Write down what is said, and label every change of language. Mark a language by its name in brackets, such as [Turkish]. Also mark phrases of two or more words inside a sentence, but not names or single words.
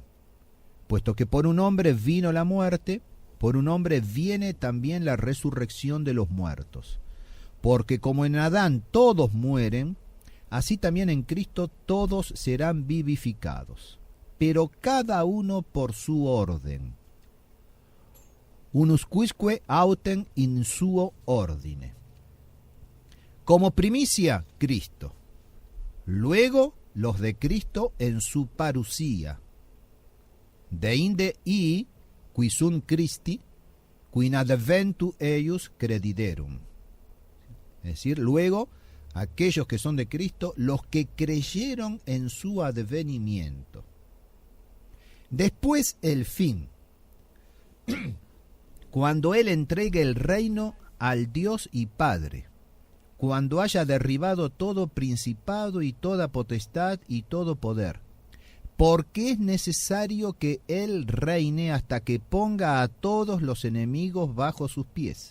[Spanish] Puesto que por un hombre vino la muerte, por un hombre viene también la resurrección de los muertos. Porque como en Adán todos mueren, así también en Cristo todos serán vivificados, pero cada uno por su orden. [Latin] Unus quisque autem in suo ordine. [Spanish] Como primicia, Cristo. Luego, los de Cristo en su parusía. [Latin] Deinde i, qui sunt Christi, qui in adventu eius crediderum. [Spanish] Es decir, luego, aquellos que son de Cristo, los que creyeron en su advenimiento. Después el fin, cuando Él entregue el reino al Dios y Padre, cuando haya derribado todo principado y toda potestad y todo poder, porque es necesario que Él reine hasta que ponga a todos los enemigos bajo sus pies.